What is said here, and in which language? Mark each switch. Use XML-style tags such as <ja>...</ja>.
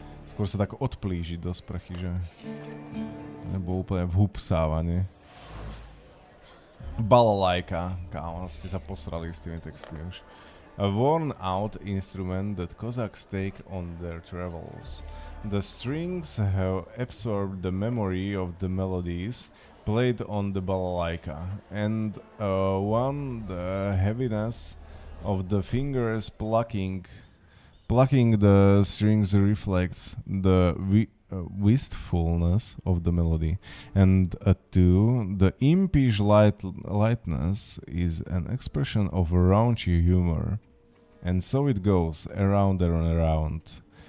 <sk>Skôr sa tak odplížiť do sprchy, že? Nebo úplne vhupsávanie. Balalajka. Kámo, ste sa posrali s tými textmi už.</sk> <en>A worn-out instrument that Cossacks take on their travels. The strings have absorbed the memory of the melodies played on the balalaika, and the heaviness of the fingers plucking the strings reflects the wistfulness of the melody, and two, the impish lightness is an expression of raunchy humor, and so it goes around and around.</en>